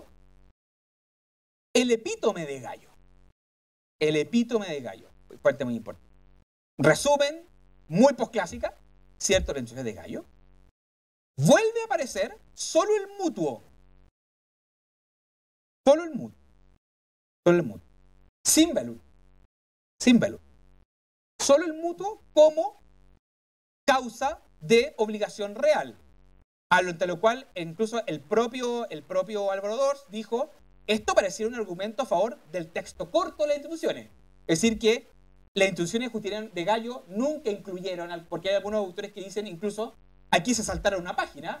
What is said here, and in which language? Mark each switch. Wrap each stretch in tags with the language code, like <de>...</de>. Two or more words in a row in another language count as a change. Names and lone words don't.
<es>El epítome de Gallo. El epítome de Gallo. Parte muy importante. Resumen, muy posclásica, ¿cierto? La institución de Gallo. Vuelve a aparecer solo el mutuo. Solo el mutuo. Solo el mutuo. Sin velut. Sin velut. Solo el mutuo como causa de obligación real. Ante lo cual, incluso el propio Álvaro Dors dijo, esto pareciera un argumento a favor del texto corto de las instituciones. Es decir, que las instituciones de Gallo nunca incluyeron, porque hay algunos autores que dicen incluso, aquí se saltaron una página.</es>